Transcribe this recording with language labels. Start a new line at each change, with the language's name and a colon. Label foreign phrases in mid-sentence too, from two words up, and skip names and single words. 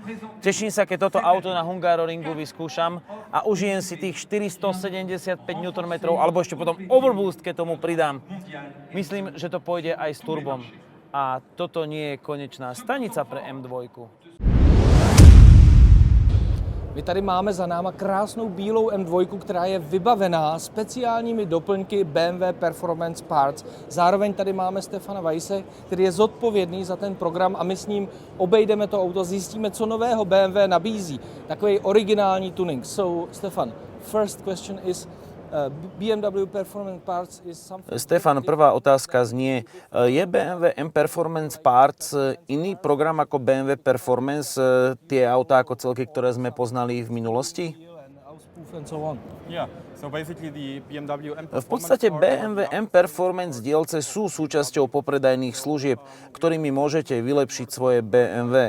Slovak: Teším sa, keď toto auto na Hungaroringu vyskúšam a užijem si tých 475 Nm, alebo ešte potom overboost, keď tomu pridám. Myslím, že to pôjde aj s turbom. A toto nie je konečná stanica pre M2.
Czech: My tady máme za náma krásnou bílou M2, která je vybavená speciálními doplňky BMW Performance Parts. Zároveň tady máme Stefana Weisse, který je zodpovědný za ten program a my s ním obejdeme to auto, zjistíme, co nového BMW nabízí. Takový originální tuning.
English: So, Stefan, first question is, BMW Performance Parts is something...
Slovak: Stefan, prvá otázka znie, je BMW M Performance Parts iný program ako BMW Performance, tie autá ako celky, ktoré sme poznali v minulosti? V podstate BMW M Performance dielce sú súčasťou popredajných služieb, ktorými môžete vylepšiť svoje BMW.